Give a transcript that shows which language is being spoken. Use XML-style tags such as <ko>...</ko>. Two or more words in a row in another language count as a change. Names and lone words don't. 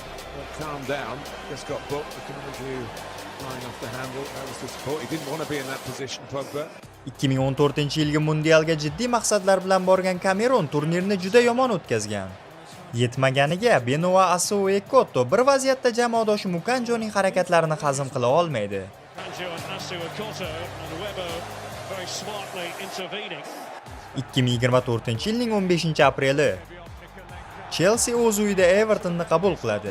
<en>calm down. Just got booked. The view flying off the handle. That was the support. He didn't want to be in that position, Pogba.</en> <uz>2014-yilgi mundialga jiddiy maqsadlar bilan borgan Kamerun turnirni juda yomon o'tkazgan. Yetmaganiga Benoit Assou Ekotto bir vaziyatda jamoadoshi Mukanjoning harakatlarini hazm qila olmaydi. 2024-yilning 15-apreli Chelsea o'z uyida Evertonni qabul qiladi.</uz>